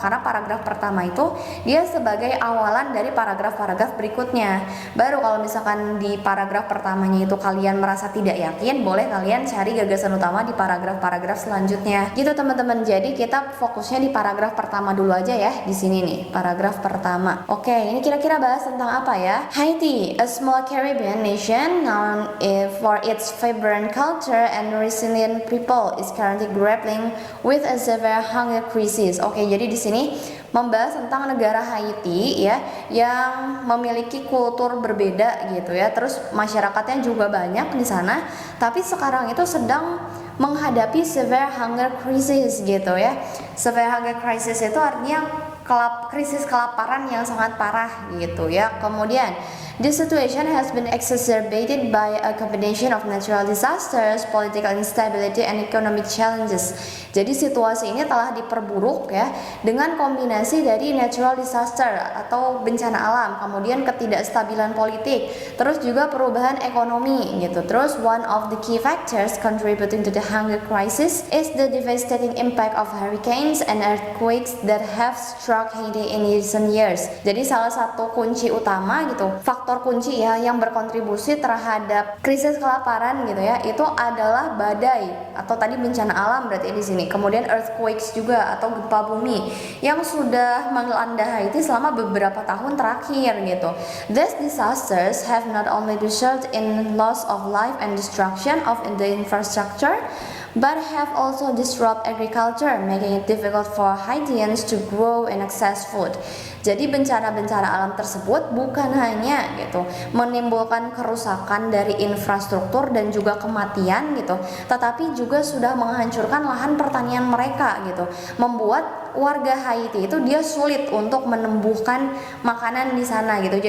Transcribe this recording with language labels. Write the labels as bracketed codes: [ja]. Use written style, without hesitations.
[id] Karena paragraf pertama itu dia sebagai awalan dari paragraf-paragraf berikutnya. Baru kalau misalkan di paragraf pertamanya itu kalian merasa tidak yakin, boleh kalian cari gagasan utama di paragraf-paragraf selanjutnya. Gitu teman-teman. Jadi kita fokusnya di paragraf pertama dulu aja ya, di sini nih, paragraf pertama. Oke, ini kira-kira bahas tentang apa ya? [en] Haiti, a small Caribbean nation known for its vibrant culture and resilient people, is currently grappling with a severe hunger crisis. [id] Oke, jadi di sini membahas tentang negara Haiti ya, yang memiliki kultur berbeda gitu ya. Terus masyarakatnya juga banyak di sana, tapi sekarang itu sedang menghadapi [en] severe hunger crisis [id] gitu ya. [en] Severe hunger crisis [id] itu artinya krisis kelaparan yang sangat parah gitu ya. Kemudian [en] This situation has been exacerbated by a combination of natural disasters, political instability, and economic challenges. [id] Jadi situasi ini telah diperburuk ya dengan kombinasi dari [en] natural disaster [id] atau bencana alam, kemudian ketidakstabilan politik, terus juga perubahan ekonomi gitu. Terus [en] one of the key factors contributing to the hunger crisis is the devastating impact of hurricanes and earthquakes that have struck Haiti in recent years. [id] Jadi salah satu kunci utama gitu, faktor kunci ya yang berkontribusi terhadap krisis kelaparan gitu ya, itu adalah badai atau tadi bencana alam berarti di sini. Kemudian earthquakes juga atau gempa bumi yang sudah melanda Haiti selama beberapa tahun terakhir gitu. [en] These disasters have not only resulted in loss of life and destruction of the infrastructure, but have also disrupted agriculture, making it difficult for Haitians to grow and access food. [id] Jadi bencana-bencana alam tersebut bukan hanya gitu menimbulkan kerusakan dari infrastruktur dan juga kematian gitu, tetapi juga sudah menghancurkan lahan pertanian mereka gitu, membuat warga Haiti itu dia sulit untuk menumbuhkan makanan di sana gitu.